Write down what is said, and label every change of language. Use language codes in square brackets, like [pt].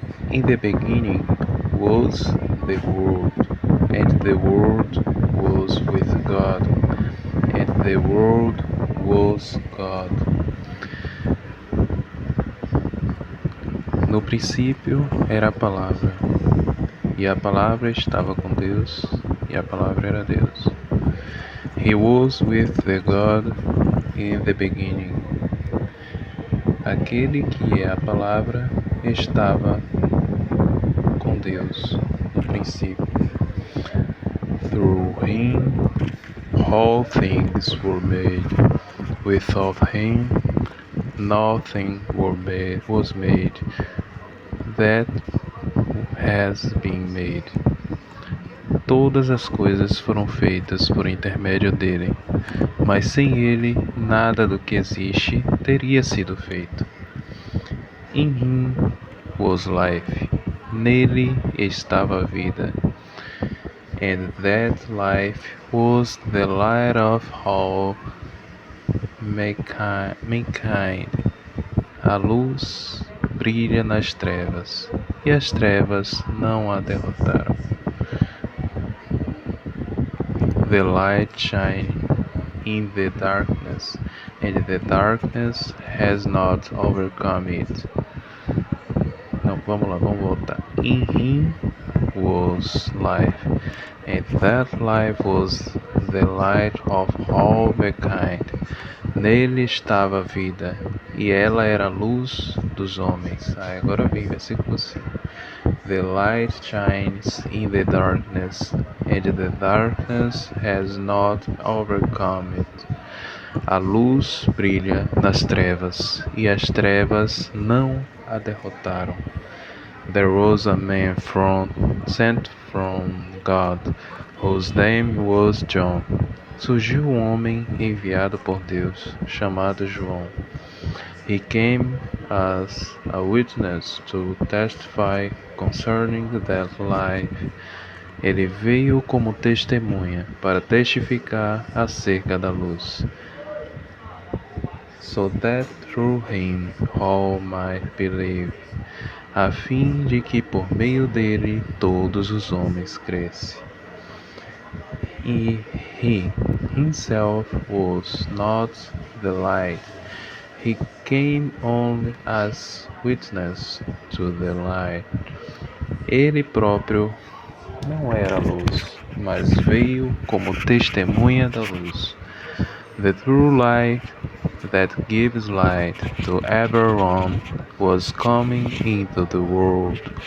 [en] In the beginning was the Word, and the Word was with God, and the Word was God. [pt] No princípio era a palavra, e a palavra estava com Deus, e a palavra era Deus. [en] He was with the God in the beginning. [pt] Aquele que é a palavra estava com Deus no princípio. [en] Through him all things were made. Without him nothing was made that has been made. [pt] Todas as coisas foram feitas por intermédio dele, mas sem ele nada do que existe teria sido feito. [en] In him was life. [pt] Nele estava a vida. [en] And that life was the light of all mankind. [pt] A luz brilha nas trevas, e as trevas não a derrotaram. [en] The light shines in the darkness, and the darkness has not overcome it. [pt] Não, vamos lá, vamos voltar. [en] In him was life, and that life was the light of all mankind. [pt] Nele estava a vida, e ela era a luz dos homens. Agora vem versículo 5. [en] The light shines in the darkness, and the darkness has not overcome it. [pt] A luz brilha nas trevas, e as trevas não a derrotaram. [en] There was a man sent from God, whose name was John. [pt] Surgiu um homem enviado por Deus, chamado João. [en] He came as a witness to testify concerning that life. [pt] Ele veio como testemunha para testificar acerca da luz, [en] so that through him all might believe, [pt] a fim de que por meio dele todos os homens crescem. [en] He himself was not the light. He came only as witness to the light. [pt] Ele próprio não era a luz, mas veio como testemunha da luz. [en] The true light that gives light to everyone was coming into the world.